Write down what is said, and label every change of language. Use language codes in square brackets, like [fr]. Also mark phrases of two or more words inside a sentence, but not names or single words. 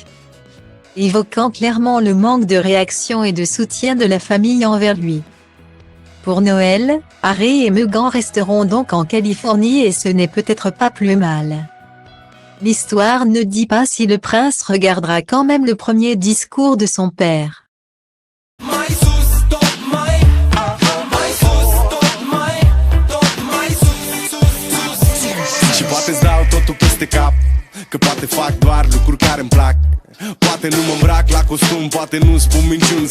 [fr] Évoquant clairement le manque de réaction et de soutien de la famille envers lui. Pour Noël, Harry et Meghan resteront donc en Californie et ce n'est peut-être pas plus mal. L'histoire ne dit pas si le prince regardera quand même le premier discours de son père. [ro] Și poate-ți dau totul peste cap, că poate fac doar lucruri care-mi plac. Poate nu mă îmbrac la costum, poate nu spun minciuni.